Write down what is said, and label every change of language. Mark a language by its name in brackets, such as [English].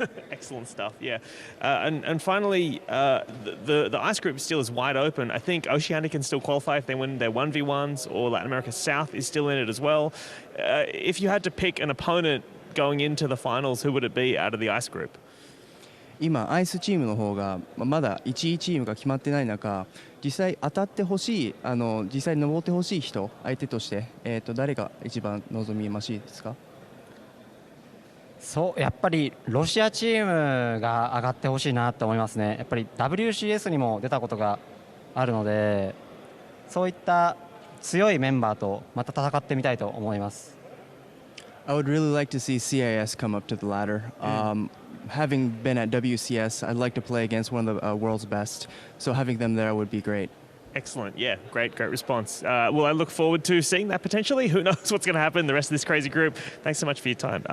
[English] Excellent stuff, yeah. And finally, the ice group still is wide open. I think Oceania can still qualify if they win their 1v1s, or Latin America South is still in it as well. If you had to pick an opponent going into the finals, who would it be out of the ice group? [Japanese] 今、アイスチームの方がまだ1位チームが決まってない中、実際当たってほしい、実際登ってほしい人、相手として、誰が一番望みましいですか？そう、やっぱりロシアチームが上がってほしいなと思いますね。やっぱり WCS にも出たことがあるので、そういった強いメンバーとまた戦ってみたいと思います。 [English] I would really like to see CIS come up to the ladder. Having been at WCS, I'd like to play against one of the world's best. So having them there would be great. Excellent. Yeah, great response. Well, I look forward to seeing that potentially. Who knows what's going to happen in the rest of this crazy group. Thanks so much for your time.